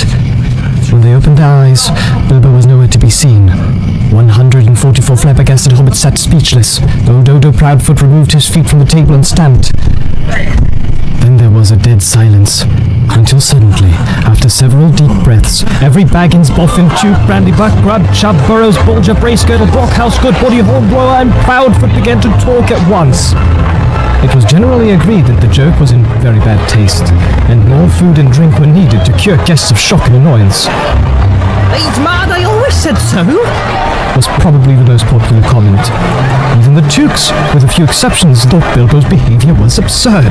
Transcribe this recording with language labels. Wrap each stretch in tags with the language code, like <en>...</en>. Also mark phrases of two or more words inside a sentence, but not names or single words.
<en>When they opened their eyes, Bilbo was nowhere to be seen. 144 flabbergasted hobbits sat speechless. Old Odo Proudfoot removed his feet from the table and stamped. Then there was a dead silence, until suddenly, after several deep breaths, every Baggins, Boffin, Tube, Brandybuck, Grub, Chubb, Burrows, Bulger, Bracegirdle, Brockhouse, Goodbody, Hornblower, and Proudfoot began to talk at once. It was generally agreed that the joke was in very bad taste, and more food and drink were needed to cure guests of shock and annoyance. He's mad, I always said so, was probably the most popular comment. Even the Tukes, with a few exceptions, thought Bilbo's behavior was absurd.</en>